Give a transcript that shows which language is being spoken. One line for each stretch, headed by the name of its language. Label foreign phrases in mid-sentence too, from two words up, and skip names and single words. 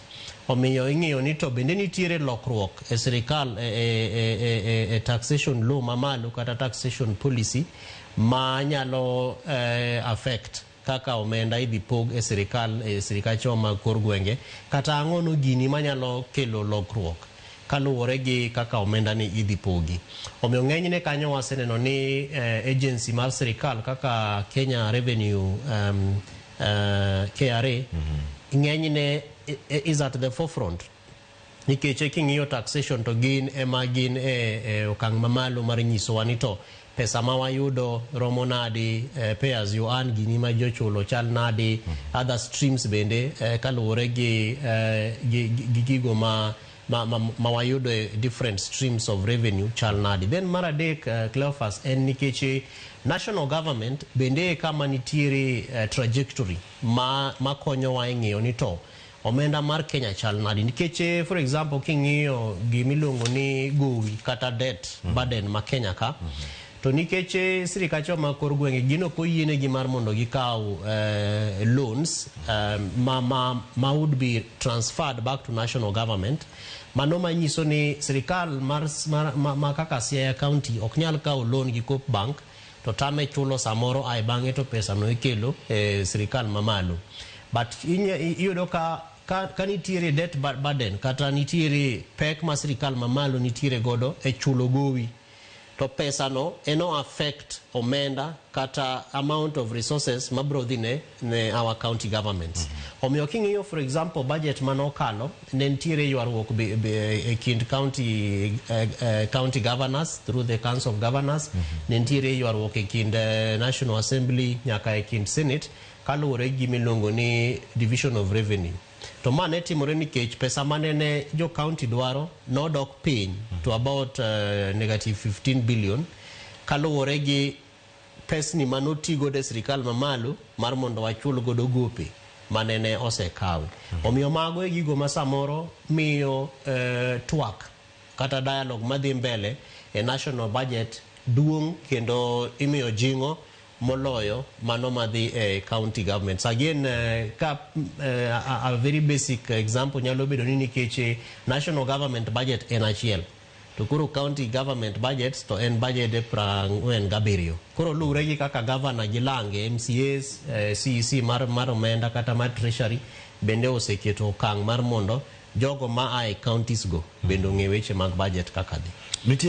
Luo (Kenya and Tanzania): Omiyo ing'iyo ni to bende nitiere lokruok e sirikal e
English: taxation law
Luo (Kenya and Tanzania): mamalo kata
English: taxation policy
Luo (Kenya and Tanzania): ma nyalo affect kaka omenda idhi pog e sirikal choma kor gwenge kata ang'ono gini manyalo kelo lokruok kaluwore gi kaka omenda ni idhi pogi. Omiyo ng'enyne kanyo waseneno ni agency mar sirikal kaka Kenya Revenue KRA ng'enyne is
English: at the forefront
Luo (Kenya and Tanzania): nikech king'iyo taxation to gin e okang' mamalo mar nyisowa ni to pesa ma wayudo romo nadi,
English: pay as you earn
Luo (Kenya and Tanzania): gini ma jochulo chal nadi,
English: other streams
Luo (Kenya and Tanzania): bende kaluwore gi gigo ma wayudo
English: different streams of revenue
Luo (Kenya and Tanzania): chal nadi. Then mar adek Cleophas en nikech
English: national government
Luo (Kenya and Tanzania): bende kama nitiere trajectory ma konyo wa ng'iyo ni to omenda mar Kenya chal nadi nikech
English: for example
Luo (Kenya and Tanzania): king'iyo gimiluongo ni gowi kata
English: debt burden
Luo (Kenya and Tanzania): ma Kenya ka to nikech sirikal ma kor gwenge gino koyiene gi mar mondo gikaw loans ma
English: would be transferred back to national government
Luo (Kenya and Tanzania): mano manyiso ni sirikal ma kaka Siaya County ok nyal kaw loan gi Coop Bank to tame chulo samoro ai bang'e to pesa no ikelo sirikal mamalo. But iyudo ka nitiere
English: debt burden
Luo (Kenya and Tanzania): kata nitiere pek ma sirikal mamalo nitiere godo e chulo gowi to pesa no eno affect omenda kata
English: amount of resources
Luo (Kenya and Tanzania): mabrodhi ne
English: our county governments.
Luo (Kenya and Tanzania): Omiyo king'iyo
English: for example
Luo (Kenya and Tanzania): budget manokalo ne nitiere ywaruok e kind
English: county governors through the council of governors
Luo (Kenya and Tanzania): ne nitiere ywaruok e kind
English: national assembly
Luo (Kenya and Tanzania): nyaka e kind senate kaluwore gi milongo ni
English: division of revenue.
Luo (Kenya and Tanzania): To mane timore nikech pesa manene jo county dwaro nodok piny to about negative 15 billion kaluwore gi pesni manotigo de sirikal mamalo mar mondo wachul godo gope manene osekawe. Omiyo mago e gigo ma samoro miyo twak kata dialogue madhi mbele e
English: national budget
Luo (Kenya and Tanzania): duong' kendo imiyo jingo moloyo mano madhi
English: county governments. Again, a very basic example
Luo (Kenya and Tanzania): nyalo bedo ni nikech
English: national government budget
Luo (Kenya and Tanzania): en achiel to koro
English: county government budgets
Luo (Kenya and Tanzania): to en budget 47. Koro luwre gi kaka governor gi lange MCAs CEC mar omenda kata mar treasury bende oseketo okang' mar mondo jogo ma ai counties go bendo ng'e weche mag budget kaka dhi.